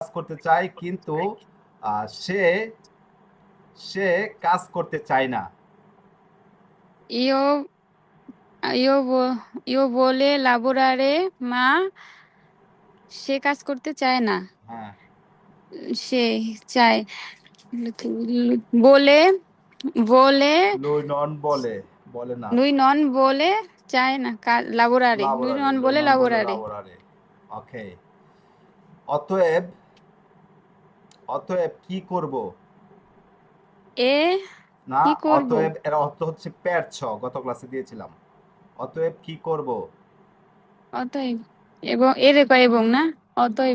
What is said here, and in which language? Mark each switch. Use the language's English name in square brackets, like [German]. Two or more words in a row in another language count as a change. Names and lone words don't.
[Bangla] করতে চায় কিন্তু সে সে কাজ করতে চায় না। [Italian] Io, io vuole lavorare, ma [Bangla] সে কাজ করতে চায় না। হ্যাঁ, সে চায় বলে বলে [Italian] lui non [Bangla] বলে, বলে না। [Italian] lui non vuole [Bangla] চায় না [Italian] lavorare, lui লাবোরারে, non lui vuole [Bangla] non বলে [Italian] lavorare। [Bangla] লাবোরারে। ওকে, অতএব অতএব কি করব? এ না, কি করব? অতএব এর অর্থ হচ্ছে পেরছ, গত ক্লাসে দিয়েছিলাম। অতএব কি করব? অতএব, এবং এর কয় এবং না, অতএব।